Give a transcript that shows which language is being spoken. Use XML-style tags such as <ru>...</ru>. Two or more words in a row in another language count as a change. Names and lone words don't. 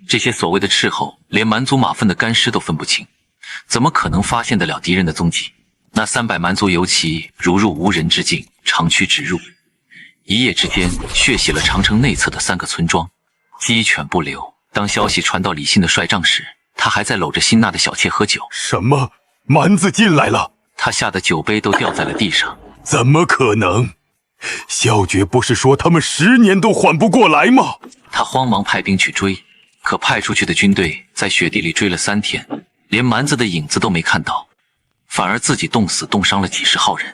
<zh>這些所謂的斥候連蠻族馬糞的乾屍都分不清，怎麼可能發現得了敵人的蹤跡？那300蠻族游騎如入無人之境，長驅直入，一夜之間血洗了長城內側的3個村莊，雞犬不留。當消息傳到李信的帥帳時，他還在摟着辛娜的小妾喝酒。什麼？蠻子進來了？他嚇得酒杯都掉在了地上。怎麼可能？蕭決不是說他們10年都緩不過來嗎？他慌忙派兵去追，可派出去的軍隊在雪地裡追了3天，連蠻子的影子都沒看到，反而自己凍死凍傷了幾十號人。</zh>